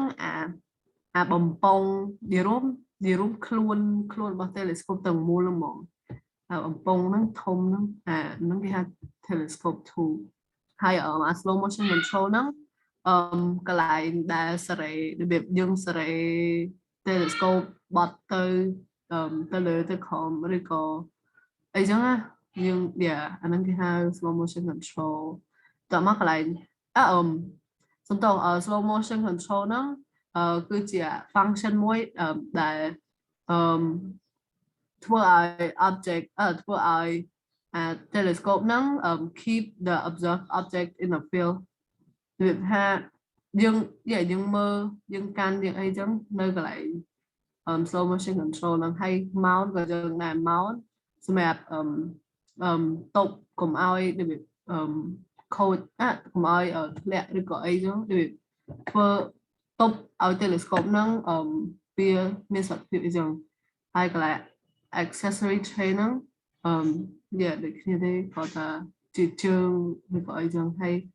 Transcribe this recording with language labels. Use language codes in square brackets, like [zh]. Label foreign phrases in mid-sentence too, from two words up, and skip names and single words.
[km] បំពង់និយាយរួមខ្លួនរបស់ telescope ទាំងមូលហ្មងបំពង់ហ្នឹងធំហ្នឹងហ្នឹងគេហៅ [en] telescope tube [km] ហើយ [en] slow motion control [km] ហ្នឹងកន្លែងដែលសេរីរបៀបយើង សេរី telescope បត់ទៅលើទៅក្រោមឬក៏អីចឹងណាយើងអាហ្នឹងគេហៅ [en] slow motion control [km] តោះមកកន្លែងសំដៅ [en] slow motion [km] control ហ្នឹងគឺជា function មួយដែលធ្វើឲ្យ object ធ្វើឲ្យ telescope ហ្នឹង [en] keep the observed object in the field [km] និយាយ ថាយើងមើលយើងកាន់យើងអីចឹងនៅកន្លែង [en] slow motion control [km] ហ្នឹងហើយ mount ក៏យើងដែរ mount សម្រាប់តុបកុំឲ្យខូចកុំឲ្យធ្លាក់ឬក៏អីចឹងដូចធ្វើតុបឲ្យ telescope ហ្នឹងវាមានសុខភាពអីចឹងហើយកន្លែង [en] accessory tray [km] ហ្នឹងដូចគ្នាទេគាត់ថាជាជើងឬក៏អីចឹងហើយ